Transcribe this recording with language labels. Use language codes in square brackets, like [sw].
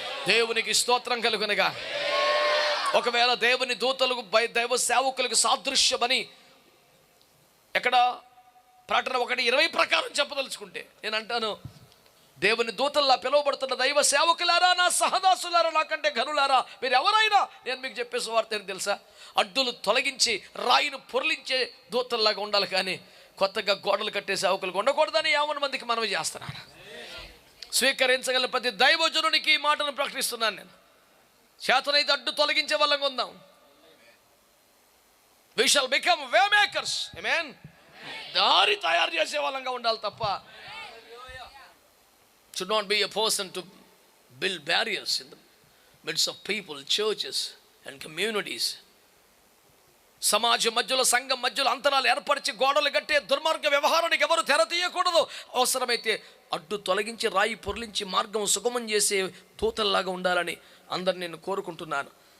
[te] దేవునికి స్తోత్రం కలుగునగా. ఒకవేళ దేవుని దూతలకు దైవ సేవకులకు సాదృశ్యమని ఎక్కడ ప్రకటన 1:20 ప్రకారం చెప్పదలుచుకుంటే నేను అంటాను, దేవుని దూతల్లా పిలువబడుతున్న దైవ సేవకులారా, నా సహదాసులారా, నాకంటే ఘనులారా, మీరు ఎవరైనా నేను మీకు చెప్పే సువార్త ఏంటి తెలుసా? అడ్డులు తొలగించి రాయిని పొర్లించే దూతల్లాగా ఉండాలి, కానీ కొత్తగా గోడలు కట్టే సేవకులు ఉండకూడదని 50 మందికి మనవి చేస్తున్నాను. స్వీకరించగల ప్రతి దైవజనునికి ఈ మాటను ప్రకటిస్తున్నాను. నేను చేతనైతే అడ్డు తొలగించే వాళ్ళంగా ఉందాం. [en] We shall become way makers. Amen. [te] దారి తయారు చేసే వాళ్ళంగా ఉండాలి తప్ప [en] should not be a person to build barriers in the midst of people, churches and communities. [te] సమాజం మధ్యలో, సంఘం మధ్యలో అంతరాలు ఏర్పరిచి గోడలు కట్టే దుర్మార్గ వ్యవహారానికి ఎవరు తెర తీయకూడదు. అవసరమైతే అడ్డు తొలగించి రాయి పొర్లించి మార్గం సుగమం చేసే దూతల్లాగా ఉండాలని అందరిని నేను కోరుకుంటున్నాను.